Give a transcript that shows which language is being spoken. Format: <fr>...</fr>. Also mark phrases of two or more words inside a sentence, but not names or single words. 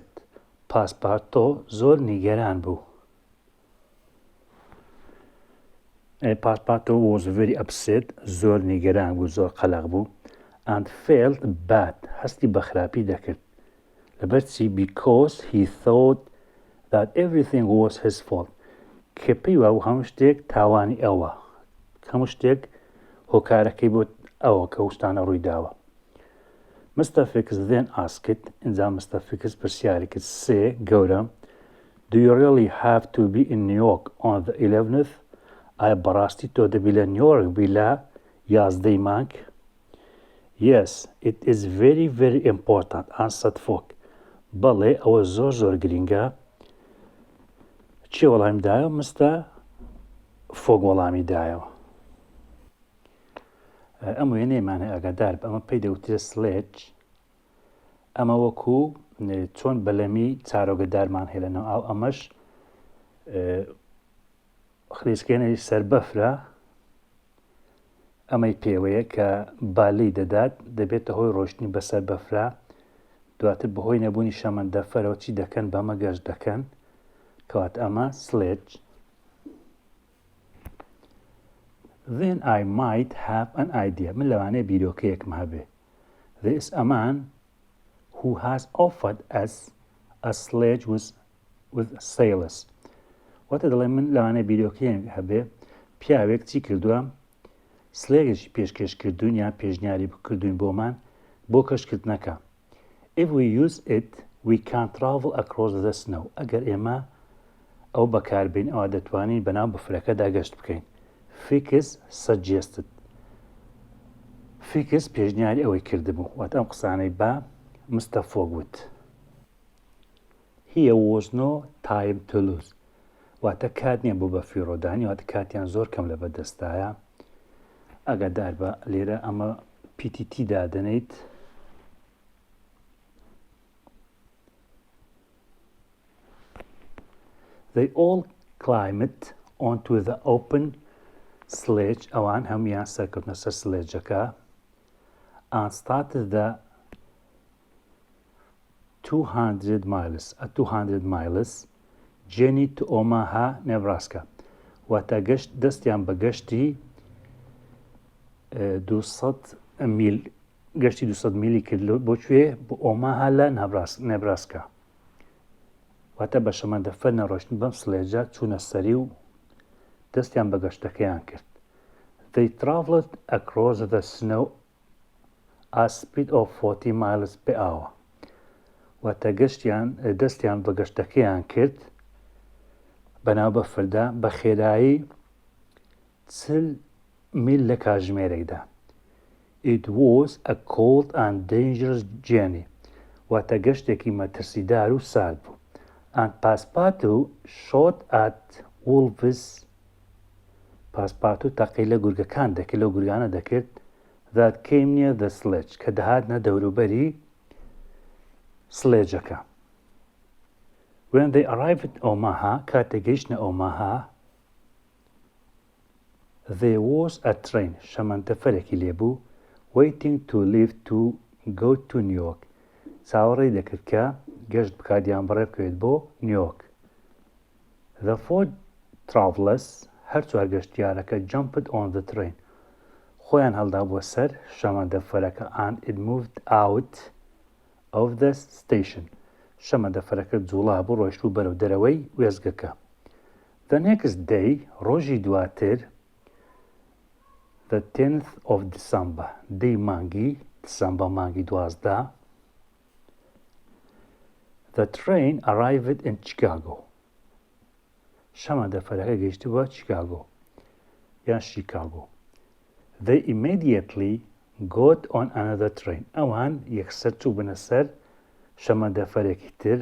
<ckb>Passepartout زۆر نیگەران بوو.</ckb> <en>Passepartout was very upset.</en> <ckb>زۆر نیگەران بوو، زۆر قەلەق بوو.</ckb> <en>And felt bad.</en> <ckb>هەستی بە خراپی دەکرد.</ckb> <en>لەبەرچی because he thought that everything was his fault.</en> <ckb>کە پێی وابوو هەموو شتێک تاوانی ئەوە. هەموو شتێک هۆکارەکەی بۆ ئەوە کە شتانە ڕووی داوە.</ckb> <en>Mr. Fix then asked, اینجا Mr.</en> <ckb>Fix پرسیاری کرد، سێ گەورم،</ckb> <en>do you really have to be in New York on the 11th?</en> <ckb>ئایا بەڕاستی تۆ دەبی لە نیویۆرک بی لە 11ی مانگ؟</ckb> <en>Yes, it is very, very important, answered Fogg.</en> <ckb>بەڵێ ئەوە زۆر زۆر گرینگە. چی وەڵامی دایەوە؟ Mr. Fogg وەڵامی دایەوە. ئەم وێنەیەمان هەیە ئاگادار بە، ئەمە پێی دەوترێت sledge. ئەمە وەکو چۆن بەلەمی چارۆگەدارمان هەیە لەناو ئاو، ئەمەش خلیسکێنەی سەربەفرە. ئەمەی پێوەیە کە بالی دەدات، دەبێتە هۆی ڕۆشتنی بەسەر بەفرە، دواتر بەهۆی نەبوونی شەمەندەفەرەوە چی دەکەن؟ بەمە گەشت دەکەن، کەوات ئەمە sledge.</ckb> <en>Then I might have an idea.</en> <ckb>من لەوانەیە بیرۆکەیەکم هەبێ.</ckb> <en>There is a man who has offered us a sledge with sailors.</en> <ckb>واتە دەڵێ من لەوانەیە بیرۆکەیەک هەبێ، پیاوێک چی کردووە؟ سلێگێکی پێشکەش کردوون یان پێشنیاری بکردوین بۆمان بۆ کەشکردنەکە.</ckb> <en>If we use it, we can travel across the snow.</en> <ckb>ئەگەر ئێمە ئەو بەکاربین ئەوە دەتوانین بەناو بەفرەکەدا گەشت بکەین.</ckb> <en>Fix suggested.</en> <ckb>Fix پێشنیاری ئەوەی کردبوو. واتە ئەم قسانەی بە Mr. Fogg وت.</ckb> <en>Here was no time to lose.</en> <ckb>واتە کات نییە بۆ بەفیڕۆدانی، واتە کاتیان زۆر کەم لە بەدەستایە. ئاگادار بە لێرە ئەمە PTT دادەنیت.</ckb> <en>They all climbed onto the open sledge.</en> <ckb>ئەوان هەمویان سەرکەوتنە سەر سلێجەکە.</ckb> <en>And started the 200 miles journey to Omaha, Nebraska.</en> <ckb>واتە گەشت دەستیان بە گەشتی 200 میل، گەشتی 200 میلی کرد بۆکوێ؟ بۆ ئۆماها لە نەبراسکا. واتە بە شەمەندەفەر نەڕۆشتن بەم سلێجە چوونە سەری و دەستیان بە گەشتەکەیان کرد.</ckb> <en>They traveled across the snow at speed of 40 miles per hour.</en> <ckb>واتە دەستیان بە گەشتەکەیان کرد بەناو بەفردا بە خێرایی 40 میل لە کاتژمێرێکدا.</ckb> <en>It was a cold and dangerous journey.</en> <ckb>واتە گەشتێکی مەترسیدار و سارد بوو.</ckb> <en>And Passepartout shot at wolves.</en> <ckb>Passepartout تەقی لە گورگەکان دەکرد، لە گورگانە دەکرد.</ckb> <en>That came near the sledge.</en> <ckb>کە دەهاتنە دەوروبەری سلێجەکە.</ckb> <en>When they arrived at Omaha,</en> <ckb>کاتێک گەیشتنە ئۆماها،</ckb> <en>there was a train.</en> <ckb>شەمەندەفەرێکی لێبوو</ckb> <en>waiting to leave to go to New York.</en> <ckb>چاوەڕێی دەکرد کە گەشت بکات یان بڕێ بکەوێت بۆ نیویۆرک.</ckb> <en>The four travelers،</en> <ckb>هەر چوار گەشتیارەکە</ckb> <en>jumped on the train.</en> <ckb>خۆیان هەڵدا بۆ سەر شەمەندەفەرەکە</ckb> <en>and it moved out of the station.</en> <ckb>شەمەندەفەرەکە جوڵا بوو، ڕۆیشتوو بەرەو دەرەوەی وێزگەکە.</ckb> <en>The next day،</en> <ckb>ڕۆژی دواتر،</ckb> <en>the 10th of December،</en> <ckb>دەی مانگی دسەمبەر مانگی 12،</ckb> <en>the train arrived in Chicago.</en> <ckb>شەمەندەفەرەکە گەیشتی بۆ چیکاگۆ یان شیکاگۆ.</ckb> <en>They immediately got on another train.</en> <ckb>ئەوان یەکسەر چوو بنە سەر شەمەندەفەرێکی تر.</ckb>